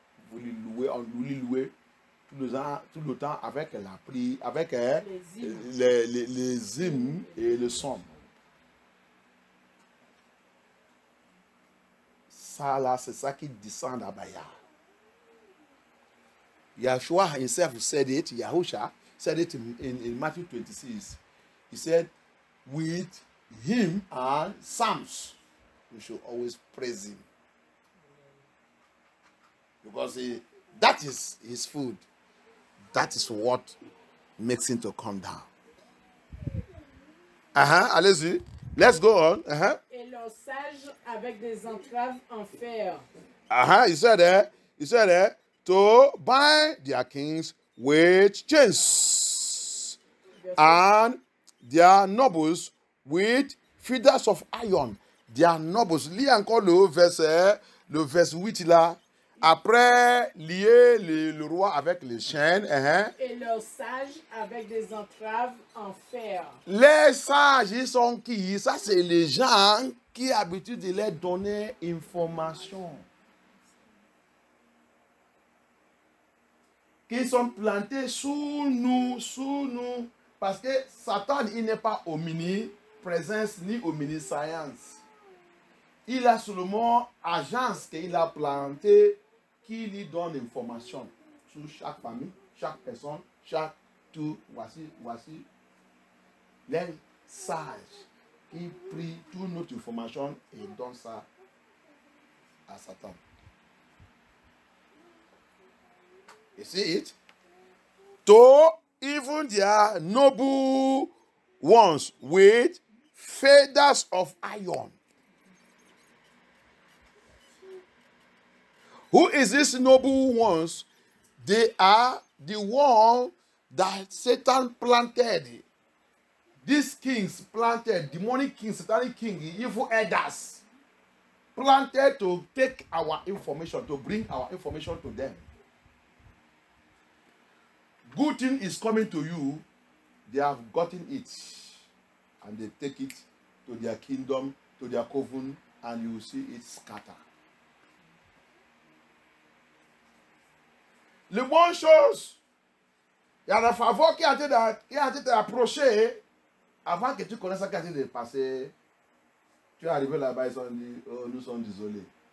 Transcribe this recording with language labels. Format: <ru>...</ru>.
<fr>Vous lui louez tout le temps avec la prière, avec les hymnes et le somme. Ça là, c'est ça qui descend à Baya.</fr> <en>Yeshua himself said it, Yahusha said it in Matthew 26. He said, with him and psalms, we should always praise him. Because that is his food. That is what makes him to come down.</en> <fr>Allez-y.</fr> <en>Let's go on.</en> <fr>Et leurs sages avec des entraves en fer.</fr> <en>He said, to bind their kings with chains, and their nobles with fetters of iron. Their nobles.</en> <fr>Lis encore le verset 8 là. Après, lier le roi avec les chaînes. Et leurs sages avec des entraves en fer. Les sages, ils sont qui? Ça, c'est les gens qui ont l'habitude de leur donner information. Qui sont plantés sous nous. Parce que Satan, il n'est pas omniprésence ni omniscience. Il a seulement agence qu'il a plantée qui lui donne l'information sur chaque famille, chaque personne, tout. Voici les sages qui prient toute notre information et donnent ça à Satan.</fr> <en>You see it? To even their noble ones with feathers of iron. Who is this noble ones? They are the one that Satan planted. These kings planted, demonic kings, satanic king, evil elders, planted to take our information, to bring our information to them. Good thing is coming to you, they have gotten it, and they take it to their kingdom, to their coven, and you will see it scatter.</en> <fr>Les bonnes choses, il y a un faveur qui a été approché avant que tu connaisses ce qui a été passé. Tu es arrivé là-bas, ils ont dit, oh, nous sommes désolés.</fr>